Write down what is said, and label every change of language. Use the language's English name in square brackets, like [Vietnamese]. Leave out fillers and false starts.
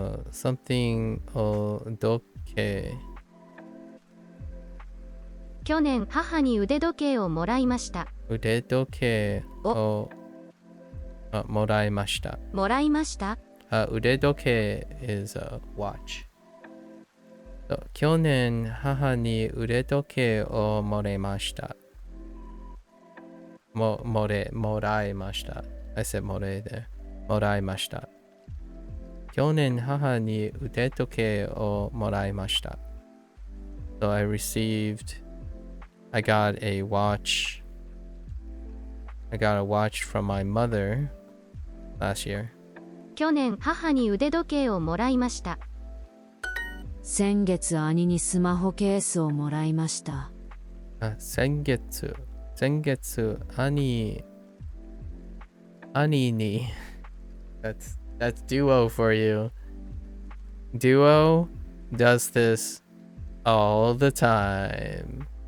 [English] something [Japanese] を時計。去年母に腕時計をもらいました。腕時計をもらいました。もらいました。 [English] 腕時計 is a watch. [Japanese] 去年母に腕時計をもらいました。もらいました。 [English] I said [Japanese] もらいで。もらいました。去年母に腕時計をもらいました。 [English] So I got a watch. I got a watch from my mother last year. [Japanese] 去年母に腕時計をもらいました。先月兄にスマホケースをもらいました。先月兄に [English] That's Duo for you. Duo does this all the time.